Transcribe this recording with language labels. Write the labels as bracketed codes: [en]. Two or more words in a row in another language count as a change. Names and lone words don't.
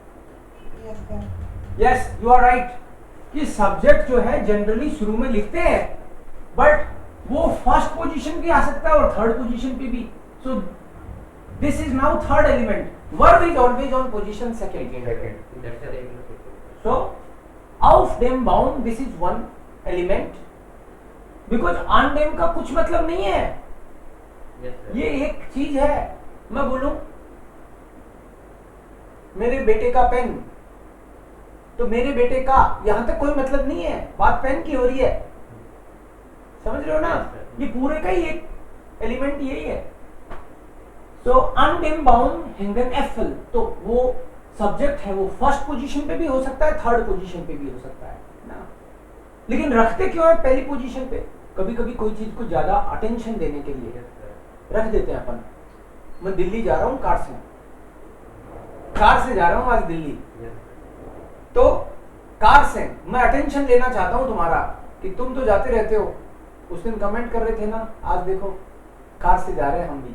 [en] Yes, you are right, [hi] कि सब्जेक्ट जो है जनरली शुरू में लिखते हैं, बट वो [en] first position [hi] भी आ सकता है और [en] third position [hi] पे भी। [en] So this is now third element, verb is always on position second. [de] सो auf dem Baum, [en] this is one element, because [de] on dem [en] का कुछ मतलब नहीं है। [hi] ये एक चीज है, मैं बोलूं मेरे बेटे का पेन, तो मेरे बेटे का यहां तक कोई मतलब नहीं है, बात पेन की हो रही है, समझ रहे हो ना? ये पूरे का ही एक एलिमेंट यही है। [de] तो an dem Baum hängen Äpfel, [hi] तो वो सब्जेक्ट है, वो [en] first position [hi] पे भी हो सकता है, [en] third position [hi] पे भी हो सकता है ना। लेकिन रखते क्यों है पहली पोजीशन पे? कभी कभी कोई चीज को ज्यादा अटेंशन देने के लिए रख देते हैं अपन। मैं दिल्ली जा रहा हूँ कार से जा रहा हूँ आज दिल्ली, तो कार से मैं अटेंशन लेना चाहता हूँ तुम्हारा, कि तुम तो जाते रहते हो, उस दिन कमेंट कर रहे थे ना, आज देखो कार से जा रहे हैं हम भी।